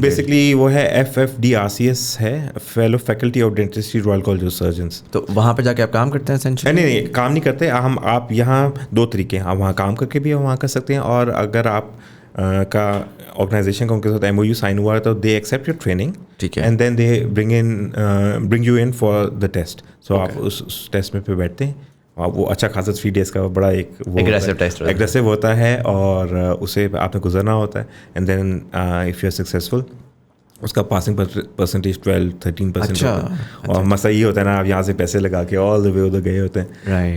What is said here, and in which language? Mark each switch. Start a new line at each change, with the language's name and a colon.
Urdu: Basically وہ ہے FFDRCS ہے, fellow faculty of dentistry, Royal college of surgeons. تو وہاں پہ جا کے آپ کام کرتے ہیں essentially؟ نہیں, کام نہیں کرتے ہم. آپ یہاں دو طریقے ہیں, آپ وہاں کام کر کے بھی وہاں کر سکتے ہیں, اور اگر آپ کا آرگنائزیشن کا ان کے ساتھ MOU سائن ہوا ہے تو
English: they accept your training,
Urdu: ٹھیک ہے,
English: And then they bring you in for the test.
Urdu: سو آپ اس ٹیسٹ میں پہ بیٹھتے ہیں. وہ اچھا خاصا 3 days کا بڑا ایک ایگریسو ہوتا ہے, اور اسے آپ نے گزرنا ہوتا ہے.
English: and then if you are successful,
Urdu: اس کا پاسنگ پرسنٹیج 12-13% ہوتا ہے. اور مسئلہ یہ ہوتا ہے نا, آپ یہاں سے پیسے لگا کے آل دا وے ادھر گئے ہوتے ہیں.